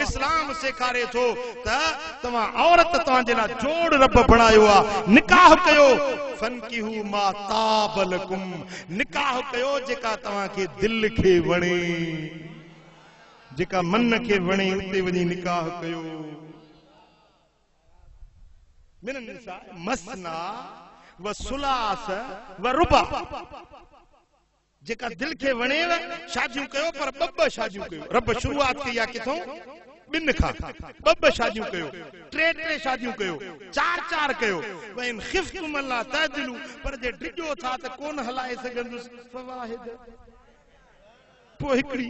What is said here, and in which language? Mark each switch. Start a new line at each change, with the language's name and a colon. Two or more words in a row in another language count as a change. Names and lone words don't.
Sindhi: इस्लाम सेखारे थो त तव्हां औरत तव्हांजे लाइ जोड़ रब बणायो आहे, निकाह कयो,
Arabic: فانكحوا ما طاب لكم,
Sindhi: निकाह कयो जेका तव्हांखे दिलि खे वणे, जेका मन खे वणे उते वञी निकाह कयो।
Arabic: من النساء مثنى وثلاث ورباع,
Sindhi: जेका दिल खे वणेव शादियूं कयो, पर ॿ शादियूं कयो। रब शुरूआत कई आहे किथों? ॿिनि खां। ॿ शादियूं कयो, टे शादियूं कयो, चार कयो।
Arabic: وإن خفتم ألا تعدلوا,
Sindhi: पर जे डिॼो था त कोन हलाए सघंदुसि फवाहिद, पोइ हिकिड़ी।